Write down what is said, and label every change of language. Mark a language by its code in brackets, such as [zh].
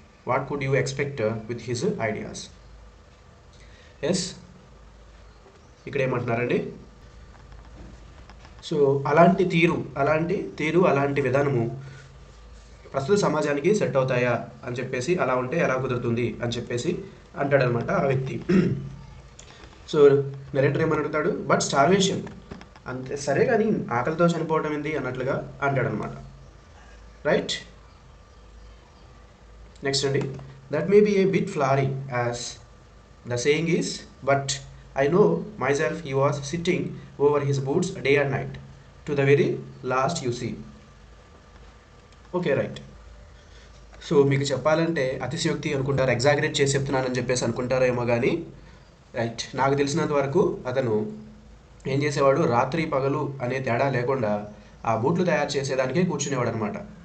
[en] What could you expect with his ideas. [te] Yes, ఇక్కడ ఏమంటున్నారండి, so అలాంటి తీరు అలాంటి విధానము ప్రస్తుత సమాజానికి సెట్ అవుతాయా అని చెప్పేసి, అలా ఉంటే ఎలా కుదురుతుంది అని చెప్పేసి అంటాడనమాట ఆ వ్యక్తి. సో నరేటర్ ఏమని అడుగుతాడు, [en] But starvation. [te] అంతే, సరే కానీ ఆకలితో చనిపోవడం ఏంది అన్నట్లుగా అంటాడనమాట. [en] Right. Next [te] అండి, [en] That may be a bit flowery as the saying is, but I know myself he was sitting over his boots day and night to the very last you see. Okay, right. [te] So మీకు చెప్పాలంటే అతిశయోక్తి అనుకుంటారు, exaggerate చేసి చెప్తున్నానని చెప్పేసి అనుకుంటారేమో కానీ right, నాకు తెలిసినంత వరకు అతను ఏం చేసేవాడు, రాత్రి పగలు అనే తేడా లేకుండా ఆ బూట్లు తయారు చేసేదానికే కూర్చునేవాడు అనమాట.